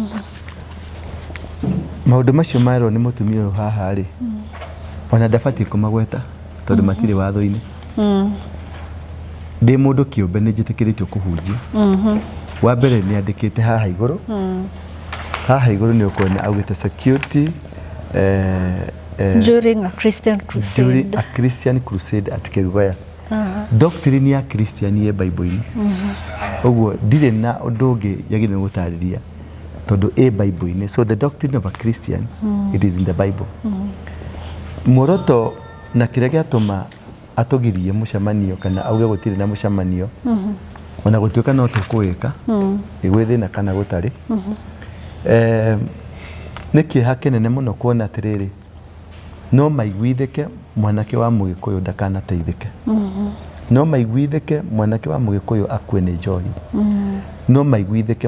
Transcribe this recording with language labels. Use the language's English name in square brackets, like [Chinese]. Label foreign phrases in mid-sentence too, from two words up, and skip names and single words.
[Kikuyu] maũndũ macio marwo nĩ mũtumia ũyũ haha rĩ ona ndabatiĩ kũmagweta tondũ matirĩ watho-inĩ ndĩ mũndũ kĩũmbe nĩ njĩtĩkĩrĩtio kũhunjia wa mbere nĩ andĩkĩte haha igũrũ nĩ ũkuona augĩte security [English] during a Christian crusade at Kerugoya [Kikuyu] doctrine ya Christian ye Bible-inĩ ũguo ndirĩ na ũndũ ũngĩ yagĩrĩirwo gũtarĩria tondũ Bible-inĩ [English] so the doctrine of a Christian it is in the Bible [Kikuyu] muoroto na kĩrĩa gĩatũma atũgirie mũcemanio kana auge gũtirĩ na mũcemanio ona gũtuĩka no tũkũwĩka gwĩthĩna kana gũtarĩ nĩ kĩeha kĩnene mũno kuona atĩrĩrĩ no maiguithĩke mwanake wa Mũgĩkũyũ ndakanateithĩke no maiguithĩke mwanake wa Mũgĩkũyũ akue nĩ njohi no maiguithĩke